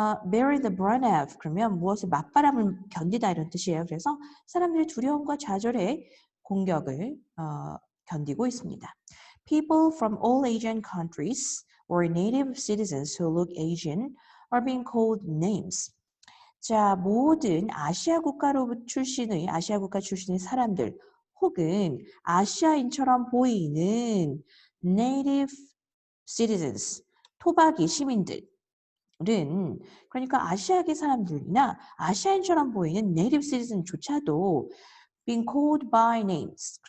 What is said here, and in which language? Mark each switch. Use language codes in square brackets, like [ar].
[en] bear the brunt of [ko] 그러면 무엇을 맞바람을 견디다 이런 뜻이에요. 그래서 사람들의 두려움과 좌절의 공격을 견디고 있습니다. [en] People from all Asian countries or native citizens who look Asian are being called names. [ko] 자, 모든 아시아 국가 출신의 사람들 혹은 아시아인처럼 보이는 [en] native citizens, [ko] 토박이 시민들 그러니까 아시아계 사람들이나 아시아인처럼 보이는 native citizen조차도 [en] being called by names.